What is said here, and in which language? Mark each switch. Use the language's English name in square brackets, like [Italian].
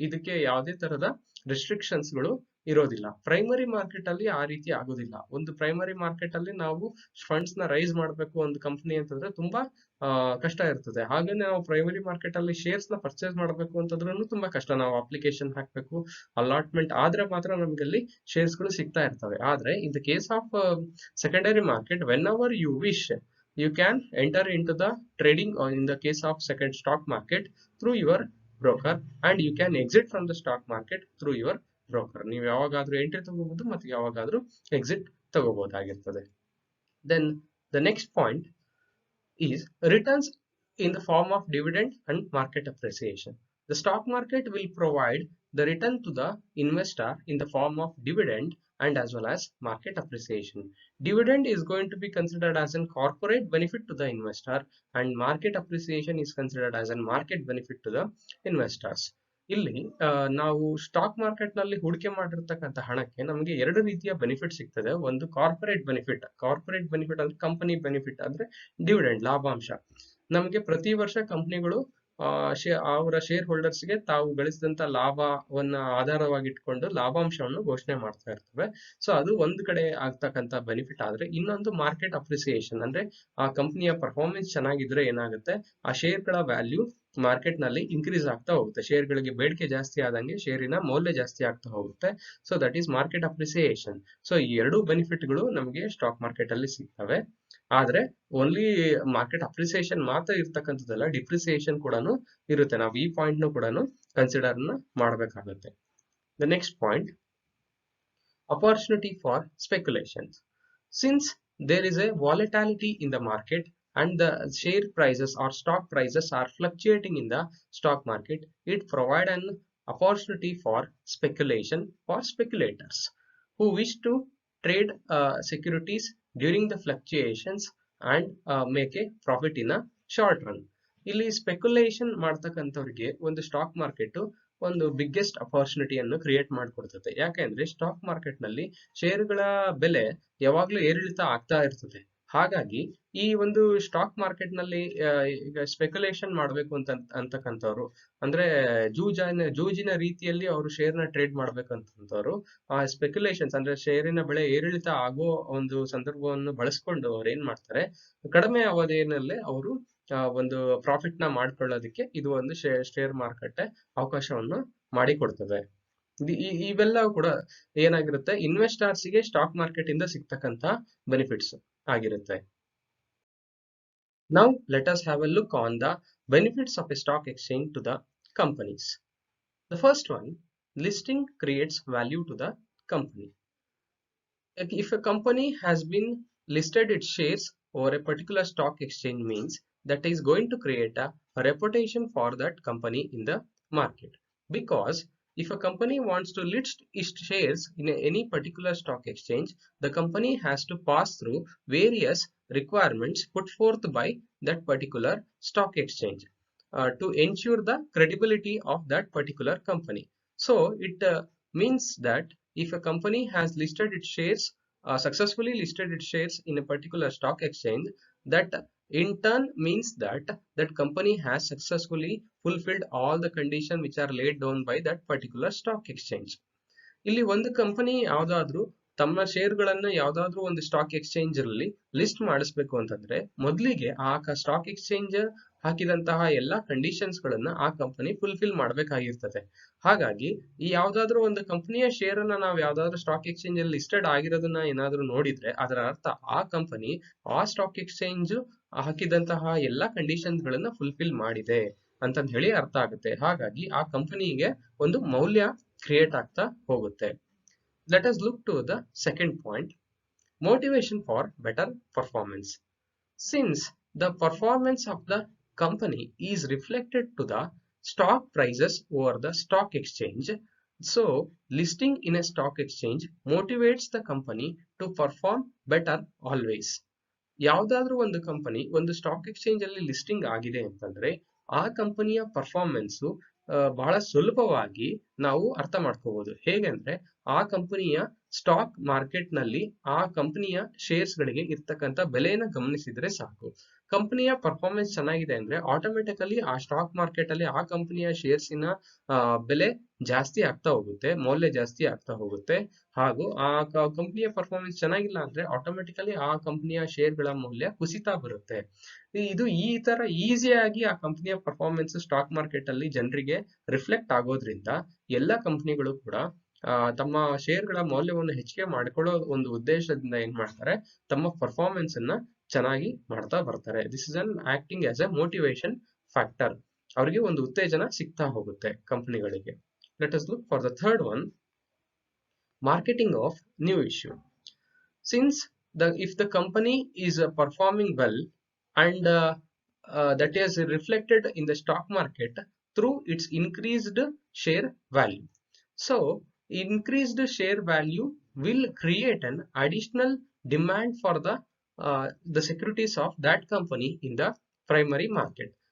[Kannada] ಇದಕ್ಕೆ ಯಾವುದೇ ತರದ ರೆಸ್ಟ್ರಿಕ್ಷನ್ಸ್ ಗಳು ಇರೋದಿಲ್ಲ. ಪ್ರೈಮರಿ ಮಾರ್ಕೆಟ್ ಅಲ್ಲಿ ಆ ರೀತಿ ಆಗೋದಿಲ್ಲ. ಒಂದು ಪ್ರೈಮರಿ ಮಾರ್ಕೆಟ್ ಅಲ್ಲಿ ನಾವು ಫಂಡ್ಸ್ ನ ರೈಸ್ ಮಾಡಬೇಕು ಒಂದು ಕಂಪನಿ ಅಂತಂದ್ರೆ ತುಂಬಾ ಕಷ್ಟ ಇರ್ತದೆ. ಹಾಗೆ ನಾವು ಪ್ರೈಮರಿ ಮಾರ್ಕೆಟ್ ಅಲ್ಲಿ ಶೇರ್ಸ್ ನ ಪರ್ಚೇಸ್ ಮಾಡಬೇಕು ಅಂತಂದ್ರೂ ತುಂಬಾ ಕಷ್ಟ. ನಾವು ಅಪ್ಲಿಕೇಶನ್ ಹಾಕ್ಬೇಕು, ಅಲಾಟ್ಮೆಂಟ್ ಆದ್ರೆ ಮಾತ್ರ ನಮ್ಗೆ ಅಲ್ಲಿ ಶೇರ್ಸ್ ಗಳು ಸಿಗ್ತಾ ಇರ್ತವೆ. ಆದ್ರೆ [English] In the case of secondary market, whenever you wish, you can enter into the trading or in the case of second stock market through your broker, and you can exit from the stock market through your broker. [Kannada] ನೀವು ಯಾವಾಗಾದ್ರೂ entry ತಗೋಬಹುದು ಮತ್ತು ಯಾವಾಗಾದ್ರೂ exit ತಗೋಬಹುದಾಗಿರ್ತದೆ. [English] Then the next point is returns in the form of dividend and market appreciation. The stock market will provide the return to the investor in the form of dividend and as well as market appreciation. Dividend is going to be considered as a corporate benefit to the investor, and market appreciation is considered as a market benefit to the investors. [Kannada] ಇಲ್ಲಿ ನಾವು stock market ನಲ್ಲಿ ಹೂಡಿಕೆ ಮಾಡಿರ್ತಕ್ಕಂಥ ಹಣಕ್ಕೆ ನಮಗೆ ಎರಡು ರೀತಿಯ benefit ಸಿಗ್ತದೆ. ಒಂದು ಕಾರ್ಪೊರೇಟ್ ಬೆನಿಫಿಟ್ ಅಂದ್ರೆ ಕಂಪನಿ ಬೆನಿಫಿಟ್ ಅಂದ್ರೆ ಡಿವಿಡೆಂಡ್ ಲಾಭಾಂಶ. ನಮಗೆ ಪ್ರತಿ ವರ್ಷ ಕಂಪನಿಗಳು ಅವರ ಶೇರ್ ಹೋಲ್ಡರ್ಸ್ಗೆ ತಾವು ಗಳಿಸಿದಂತ ಲಾಭವನ್ನ ಆಧಾರವಾಗಿಟ್ಕೊಂಡು ಲಾಭಾಂಶವನ್ನು ಘೋಷಣೆ ಮಾಡ್ತಾ ಇರ್ತವೆ. ಸೊ ಅದು ಒಂದು ಕಡೆ ಆಗ್ತಕ್ಕಂತ ಬೆನಿಫಿಟ್. ಆದ್ರೆ ಇನ್ನೊಂದು ಮಾರ್ಕೆಟ್ ಅಪ್ರಿಸಿಯೇಷನ್, ಅಂದ್ರೆ ಆ ಕಂಪನಿಯ ಪರ್ಫಾರ್ಮೆನ್ಸ್ ಚೆನ್ನಾಗಿದ್ರೆ ಏನಾಗುತ್ತೆ, ಆ ಶೇರ್ಗಳ ವ್ಯಾಲ್ಯೂ ಮಾರ್ಕೆಟ್ ನಲ್ಲಿ ಇನ್ಕ್ರೀಸ್ ಆಗ್ತಾ ಹೋಗುತ್ತೆ. ಶೇರ್ಗಳಿಗೆ ಬೇಡಿಕೆ ಜಾಸ್ತಿ ಆದಂಗೆ ಶೇರಿನ ಮೌಲ್ಯ ಜಾಸ್ತಿ ಆಗ್ತಾ ಹೋಗುತ್ತೆ. [English] So that is market appreciation. [Kannada] So ಈ ಎರಡು ಬೆನಿಫಿಟ್ಗಳು ನಮಗೆ ಸ್ಟಾಕ್ ಮಾರ್ಕೆಟ್ ಅಲ್ಲಿ ಸಿಗ್ತವೆ. ಆದ್ರೆ ಓನ್ಲಿ ಮಾರ್ಕೆಟ್ ಅಪ್ರಿಸಿಯೇಷನ್ ಮಾತ್ರ ಇರ್ತಕ್ಕಂಥದ್ದಲ್ಲ, ಡಿಪ್ರಿಸಿಯೇಷನ್ ಕೂಡ ಇರುತ್ತೆ. ನಾವು ಈ ಪಾಯಿಂಟ್ ಕೂಡ ಕನ್ಸಿಡರ್ ಮಾಡಬೇಕಾಗುತ್ತೆ. [English] The next point, opportunity for speculations. Since there is a volatility in the market and the share prices or stock prices are fluctuating in the stock market, it provides an opportunity for speculation for speculators who wish to trade securities during the fluctuations and make a profit in a short run. [Kannada] ಇಲ್ಲಿ speculation ಮಾಡ್ತಕ್ಕಂಥವ್ರಿಗೆ ಒಂದು stock market ಒಂದು biggest ಅಪಾರ್ಚುನಿಟಿಯನ್ನು create ಮಾಡಿಕೊಡ್ತದೆ. ಯಾಕೆಂದ್ರೆ stock market ನಲ್ಲಿ ಶೇರುಗಳ ಬೆಲೆ ಯಾವಾಗ್ಲೂ ಏರಿಳಿತ ಆಗ್ತಾ ಇರ್ತದೆ. ಹಾಗಾಗಿ ಈ ಒಂದು ಸ್ಟಾಕ್ ಮಾರ್ಕೆಟ್ ನಲ್ಲಿ ಈಗ ಸ್ಪೆಕ್ಯುಲೇಷನ್ ಮಾಡ್ಬೇಕು ಅಂತಕ್ಕಂಥವ್ರು, ಅಂದ್ರೆ ಜೂಜಿನ ರೀತಿಯಲ್ಲಿ ಅವರು ಶೇರ್ನ ಟ್ರೇಡ್ ಮಾಡ್ಬೇಕಂತವ್ರು ಆ ಸ್ಪೆಕ್ಯುಲೇಷನ್ಸ್ ಅಂದ್ರೆ ಶೇರಿನ ಬೆಲೆ ಏರಿಳಿತ ಆಗೋ ಒಂದು ಸಂದರ್ಭವನ್ನು ಬಳಸ್ಕೊಂಡು ಅವ್ರು ಏನ್ ಮಾಡ್ತಾರೆ, ಕಡಿಮೆ ಅವಧಿಯಲ್ಲಿ ಅವರು ಒಂದು ಪ್ರಾಫಿಟ್ ನ ಮಾಡ್ಕೊಳ್ಳೋದಕ್ಕೆ ಇದು ಒಂದು ಶೇರ್ ಮಾರ್ಕೆಟ್ ಅವಕಾಶವನ್ನು ಮಾಡಿಕೊಡ್ತದೆ. ಇವೆಲ್ಲ ಕೂಡ ಏನಾಗಿರುತ್ತೆ, ಇನ್ವೆಸ್ಟರ್ಸ್ ಗೆ ಸ್ಟಾಕ್ ಮಾರ್ಕೆಟ್ ಇಂದ ಸಿಗ್ತಕ್ಕಂತ ಬೆನಿಫಿಟ್ಸ್ ಆಗಿರುತ್ತೆ. [English] Now let us have a look on the benefits of a stock exchange to the companies. The first one, listing creates value to the company. If a company has been listed its shares over a particular stock exchange, means that is going to create a reputation for that company in the market. Because if a company wants to list its shares in any particular stock exchange, the company has to pass through various requirements put forth by that particular stock exchange to ensure the credibility of that particular company. So it means that if a company has listed its shares, successfully listed its shares in a particular stock exchange, that in turn means that that company has successfully fulfilled all the conditions which are laid down by that particular stock exchange. [Kannada] ಇಲ್ಲಿ ಒಂದು company ಯಾವ್ದಾದ್ರು ತಮ್ಮ ಶೇರ್ಗಳನ್ನ ಯಾವ್ದಾದ್ರು ಒಂದು stock exchange ಅಲ್ಲಿ list ಮಾಡಿಸ್ಬೇಕು ಅಂತಂದ್ರೆ ಮೊದಲಿಗೆ ಆ ಸ್ಟಾಕ್ ಎಕ್ಸ್ಚೇಂಜ್ ಹಾಕಿದಂತಹ ಎಲ್ಲಾ ಕಂಡೀಷನ್ಸ್ ಗಳನ್ನ ಆ ಕಂಪನಿ ಫುಲ್ಫಿಲ್ ಮಾಡ್ಬೇಕಾಗಿರ್ತದೆ. ಹಾಗಾಗಿ ಈ ಯಾವ್ದಾದ್ರು ಒಂದು ಕಂಪನಿಯ ಶೇರ್ ಅನ್ನ ನಾವು ಯಾವ್ದಾದ್ರು ಸ್ಟಾಕ್ ಎಕ್ಸ್ಚೇಂಜ್ ಅಲ್ಲಿ ಲಿಸ್ಟೆಡ್ ಆಗಿರೋದನ್ನ ಏನಾದ್ರು ನೋಡಿದ್ರೆ ಅದರ ಅರ್ಥ ಆ ಕಂಪನಿ ಆ ಸ್ಟಾಕ್ ಎಕ್ಸ್ಚೇಂಜ್ ಹಾಕಿದಂತಹ ಎಲ್ಲಾ ಕಂಡೀಷನ್ಸ್ ಗಳನ್ನ ಫುಲ್ಫಿಲ್ ಮಾಡಿದೆ ಅಂತಂದ್ ಹೇಳಿ ಅರ್ಥ ಆಗುತ್ತೆ. ಹಾಗಾಗಿ ಆ ಕಂಪನಿಗೆ ಒಂದು ಮೌಲ್ಯ ಕ್ರಿಯೇಟ್ ಆಗ್ತಾ ಹೋಗುತ್ತೆ. [English] Let us look to the second point, motivation for better performance. Since the performance of the company is reflected to the stock prices over the stock exchange, so listing in a stock exchange motivates the company to perform better always. [Kannada] ಯಾವ್ದಾದ್ರು ಒಂದು company ಒಂದು stock exchange ಅಲ್ಲಿ listing ಆಗಿದೆ ಅಂತಂದ್ರೆ ಆ ಕಂಪನಿಯ performance ಬಹಳ ಸುಲಭವಾಗಿ ನಾವು ಅರ್ಥ ಮಾಡ್ಕೋಬಹುದು. ಹೇಗೆಂದ್ರೆ ಆ ಕಂಪನಿಯ ಸ್ಟಾಕ್ ಮಾರ್ಕೆಟ್ ನಲ್ಲಿ ಆ ಕಂಪನಿಯ ಶೇರ್ಸ್ ಗಳಿಗೆ ಇರ್ತಕ್ಕಂಥ ಬೆಲೆನ ಗಮನಿಸಿದ್ರೆ ಸಾಕು. ಕಂಪನಿಯ ಪರ್ಫಾರ್ಮೆನ್ಸ್ ಚೆನ್ನಾಗಿದೆ ಅಂದ್ರೆ ಆಟೋಮೆಟಿಕಲಿ ಆ ಸ್ಟಾಕ್ ಮಾರ್ಕೆಟ್ ಅಲ್ಲಿ ಆ ಕಂಪನಿಯ ಶೇರ್ಸಿನ ಬೆಲೆ ಜಾಸ್ತಿ ಆಗ್ತಾ ಹೋಗುತ್ತೆ, ಮೌಲ್ಯ ಜಾಸ್ತಿ ಆಗ್ತಾ ಹೋಗುತ್ತೆ. ಹಾಗೂ ಆ ಕಂಪನಿಯ ಪರ್ಫಾರ್ಮೆನ್ಸ್ ಚೆನ್ನಾಗಿಲ್ಲ ಅಂದ್ರೆ ಆಟೋಮೆಟಿಕಲಿ ಆ ಕಂಪನಿಯ ಶೇರ್ಗಳ ಮೌಲ್ಯ ಕುಸಿತಾ ಬರುತ್ತೆ. ಇದು ಈ ತರ ಈಸಿಯಾಗಿ ಆ ಕಂಪನಿಯ ಪರ್ಫಾರ್ಮೆನ್ಸ್ ಸ್ಟಾಕ್ ಮಾರ್ಕೆಟ್ ಅಲ್ಲಿ ಜನರಿಗೆ ರಿಫ್ಲೆಕ್ಟ್ ಆಗೋದ್ರಿಂದ ಎಲ್ಲ ಕಂಪನಿಗಳು ಕೂಡ ತಮ್ಮ ಶೇರ್ಗಳ ಮೌಲ್ಯವನ್ನು ಹೆಚ್ಚಿಗೆ ಮಾಡಿಕೊಳ್ಳೋ ಒಂದು ಉದ್ದೇಶದಿಂದ ಏನ್ ಮಾಡ್ತಾರೆ, ತಮ್ಮ ಪರ್ಫಾರ್ಮೆನ್ಸ್ ಅನ್ನ ಚೆನ್ನಾಗಿ ಮಾಡ್ತಾ ಬರ್ತಾರೆ. [English] This is an acting as a motivation factor. [Kannada] ಅವರಿಗೆ ಒಂದು ಉತ್ತೇಜನ ಸಿಗ್ತಾ ಹೋಗುತ್ತೆ ಕಂಪನಿಗಳಿಗೆ. [English] Let us look for the third one, marketing of new issue. Since if the company is performing well and that is reflected in the stock market through its increased share value, so increased share value will create an additional demand for the securities of that company in the primary market.